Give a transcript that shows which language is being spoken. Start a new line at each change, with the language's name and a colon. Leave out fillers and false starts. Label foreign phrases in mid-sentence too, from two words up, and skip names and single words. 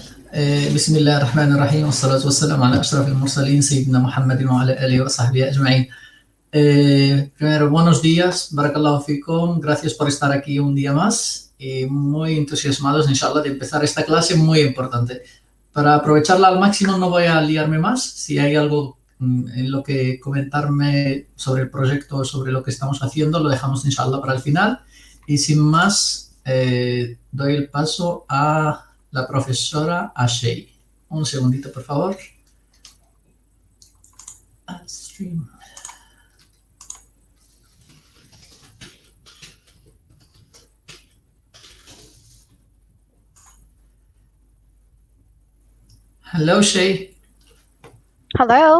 Arabic: بسم الله الرحمن الرحيم، والصلاة والسلام على أشرف المرسلين، سيدنا محمد وعلى آله وصحبه أجمعين.
Spanish: Primero, buenos días,
Arabic: بارك الله فيكم,
Spanish: gracias por estar aquí un día más y muy entusiasmados, inshallah, de empezar esta clase muy importante. Para aprovecharla al máximo no voy a liarme más, si hay algo en lo que comentarme sobre el proyecto, sobre lo que estamos haciendo, lo dejamos inshallah para el final y sin más doy el paso a la profesora Ashay. Un segundito, por favor. Stream.
English: Hello, Shay. Hello.